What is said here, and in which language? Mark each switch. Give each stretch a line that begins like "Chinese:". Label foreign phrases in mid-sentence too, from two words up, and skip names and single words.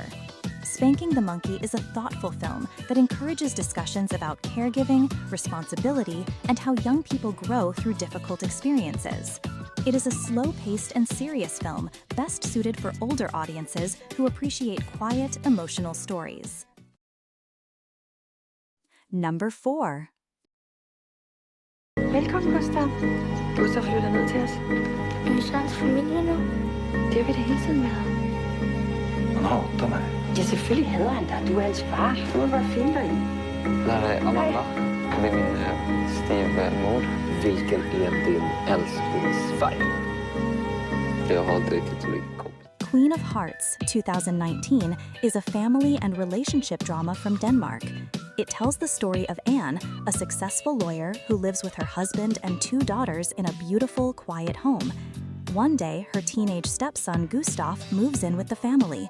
English: Spanking the Monkey is a thoughtful film that encourages discussions about caregiving, responsibility, and how young people grow through difficult experiences. It is a slow-paced and serious film, best suited for older audiences who appreciate quiet, emotional stories. Number 4.
Danish: Velkommen, Gustav. Gustav flytter ned til os. Er vi så hans familie nu? Det har vi da hele tiden været.
Swedish: Han hatar mig.
Danish: Ja, selvfølgelig hader han dig. Du er hans far. Du må bare finde dig i.
Swedish: Det här är Amanda. Det är min styvmor. Vilken är din älsklingsfärg? Jag har inte riktigt så mycket koll.
English: Queen of Hearts, 2019, is a family and relationship drama from Denmark. It tells the story of Anne, a successful lawyer who lives with her husband and 2 daughters in a beautiful, quiet home. One day, her teenage stepson, Gustav, moves in with the family.